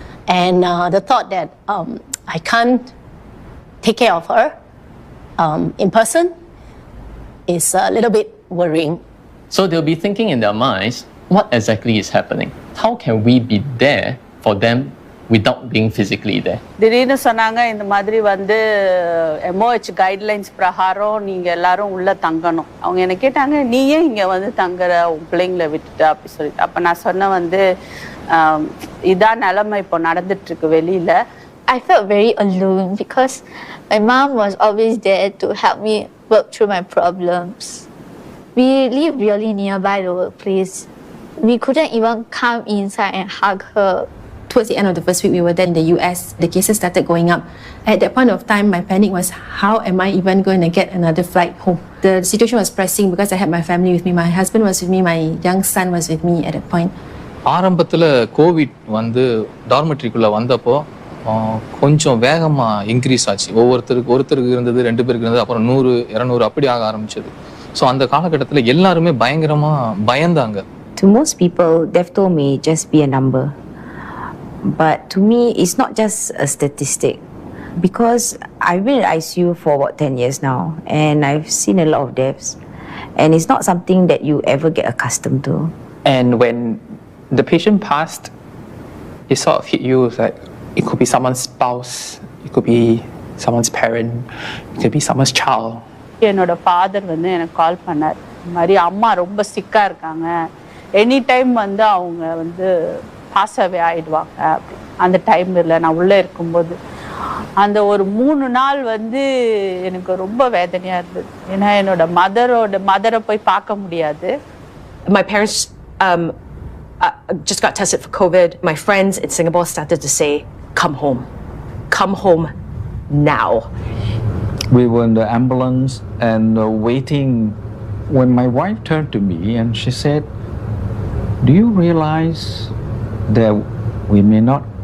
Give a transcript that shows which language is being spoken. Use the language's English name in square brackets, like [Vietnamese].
[English] And the thought that I can't take care of her in person is a little bit worrying. So they'll be thinking in their minds, what exactly is happening? How can we be there for them without being physically there? [Tamil] திடீர்னு சொன்னாங்க இந்த மாதிரி வந்து MOH guidelines பிரகாரம் நீங்க எல்லாரும் உள்ள தங்கணும். அவங்க என்ன கேட்டாங்க, நீ ஏன் இங்க வந்து தங்குற, உன் பிள்ளைங்களை விட்டுட்டு அப்படி சொல்லிட்டு. அப்ப நான் சொன்ன வந்து இதான் நிலைமை இப்போ நடந்துட்டு இருக்கு வெளியில. [English] I felt very alone because my mom was always there to help me work through my problems. We live really nearby the workplace. We couldn't even come inside and hug her. Towards the end of the first week, we were then in the US. The cases started going up. At that point of time, my panic was, how am I even going to get another flight home? The situation was pressing because I had my family with me. My husband was with me. My young son was with me at that point. [Tamil] ஆரம்பத்தில் Covid வந்து டார்மெட்ரிக்குள்ளே வந்தப்போ கொஞ்சம் வேகமாக increase ஆச்சு. ஒருத்தருக்கு இருந்தது, 2 பேருக்கு இருந்தது, அப்புறம் 100, 200 அப்படி ஆக ஆரம்பிச்சது. ஸோ அந்த காலகட்டத்தில் எல்லாருமே பயங்கரமாக பயந்தாங்க. [English] To most people, death toll may just be a number. But to me, it's not just a statistic. Because I've been in ICU for about 10 years now, and I've seen a lot of deaths. And it's not something that you ever get accustomed to. And when the patient passed, it sort of hit you like, it could be someone's spouse, it could be someone's parent, it could be someone's child. [Tamil] என்னோட father வந்து எனக்கு கால் பண்ணார், இந்த மாதிரி அம்மா ரொம்ப சிக்கா இருக்காங்க, any time வந்து அவங்க வந்து பாஸாவே ஆயிடுவாங்க அப்படி. அந்த டைமில் நான் உள்ளே இருக்கும்போது அந்த ஒரு 3 நாள் வந்து எனக்கு ரொம்ப வேதனையாக இருந்தது. ஏன்னா என்னோட மதரை போய் பார்க்க முடியாது. [English] My parents just got tested for COVID. My friends in Singapore started to say, come home now. We were in the ambulance and waiting when my wife turned to me and she said, do you realize that we may not